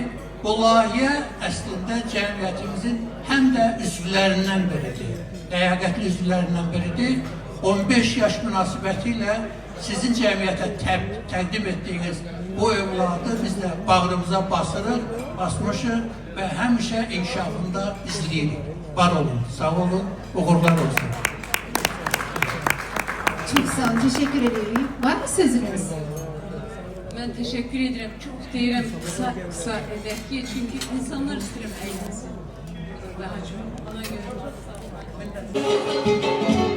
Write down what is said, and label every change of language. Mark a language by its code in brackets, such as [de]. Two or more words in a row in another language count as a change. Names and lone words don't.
[az] Bu layihə əslində cəmiyyətimizin həm də üzvlərindən biridir, ləyaqətli üzvlərindən biridir. 15 yaş münasibəti ilə sizin cəmiyyətə təqdim etdiyiniz bu övladı biz də bağrımıza basmışıq və həmişə inkişafında izləyirik. Var olun, sağ olun, uğurlar olsun. [tr] Çok sağ olun, teşekkür ederim. Var mı sözünüz? Ben teşekkür ederim. Çok [az] deyirəm kısa edək [tr] ki, çünkü insanlar isterim eğlensin. Daha çok. Ona göre çok sağ olun.